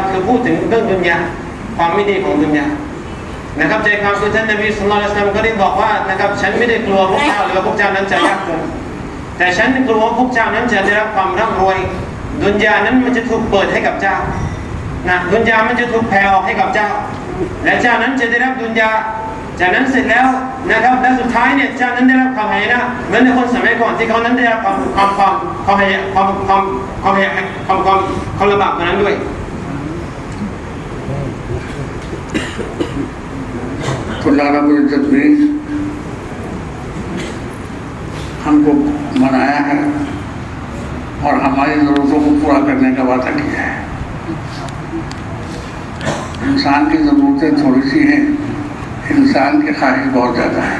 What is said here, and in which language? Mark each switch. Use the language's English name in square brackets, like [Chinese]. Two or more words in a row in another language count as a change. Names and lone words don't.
[Thai] คือพูดถึงเรื่องดุนยาความไม่ดีของดุนยานะครับใจความคือท่านนบี [Arabic] صلى الله عليه وسلم [Thai] ก็ได้บอกว่านะครับฉันไม่ได้กลัวพวกเจ้าหรือว่าพวกเจ้านั้นจะยากจนแต่ฉันกลัวว่าพวกเจ้านั้นจะได้รับความร่ำรวยดุนยานั้นมันจะถูกเปิดให้กับเจ้านะดุนยามันจะถูกแผ่ออกให้กับเจ้าและเจ้านั้นจะได้รับดุนยาจากนั้นเสร็จแล้วนะครับและสุดท้ายเนี่ยเจ้านั้นได้รับความหายนะเหมือนในคนสมัยก่อนที่เขานั้นได้รับความลำบากตรงนั้นด้วย [Hindi] अल्लाह [Arabic] رب العزة [Hindi] ने हमको बनाया है और हमारी ज़रूरतों को पूरा करने का वादा किया है। इंसान की ज़रूरतें थोड़ी सी हैं, इंसान की ख्वाहिश बहुत ज़्यादा है।